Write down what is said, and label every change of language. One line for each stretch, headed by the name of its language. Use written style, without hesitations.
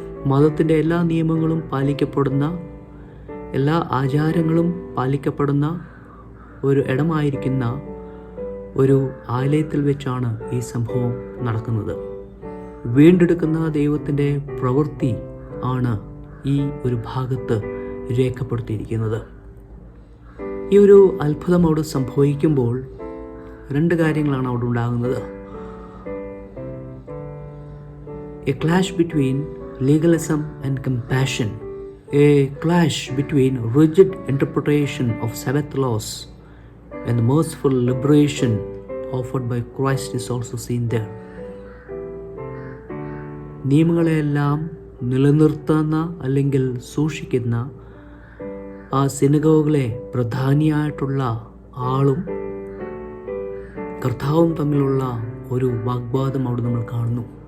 Malayalam: മതത്തിൻ്റെ എല്ലാ നിയമങ്ങളും പാലിക്കപ്പെടുന്ന, എല്ലാ ആചാരങ്ങളും പാലിക്കപ്പെടുന്ന ഒരു ഇടമായിരിക്കുന്ന ഒരു ആലയത്തിൽ വെച്ചാണ് ഈ സംഭവം നടക്കുന്നത്. വീണ്ടെടുക്കുന്ന ദൈവത്തിൻ്റെ പ്രവൃത്തി ആണ് ഈ ഒരു ഭാഗത്ത് രേഖപ്പെടുത്തിയിരിക്കുന്നത്. ഈ ഒരു അത്ഭുതം അവിടെ സംഭവിക്കുമ്പോൾ 2 കാര്യങ്ങളാണ് അവിടെ ഉണ്ടാകുന്നത്.
English: A clash between legalism and compassion, a clash between rigid interpretation of Sabbath laws and the merciful liberation offered by Christ is also seen there.
Malayalam: നിയമങ്ങളെല്ലാം നിലനിർത്തുന്ന അല്ലെങ്കിൽ സൂക്ഷിക്കുന്ന ആ സിനഗോഗിലെ പ്രധാനിയായിട്ടുള്ള ആളും കർത്താവും തമ്മിലുള്ള ഒരു വാഗ്വാദം അവിടെ നമ്മൾ കാണുന്നു.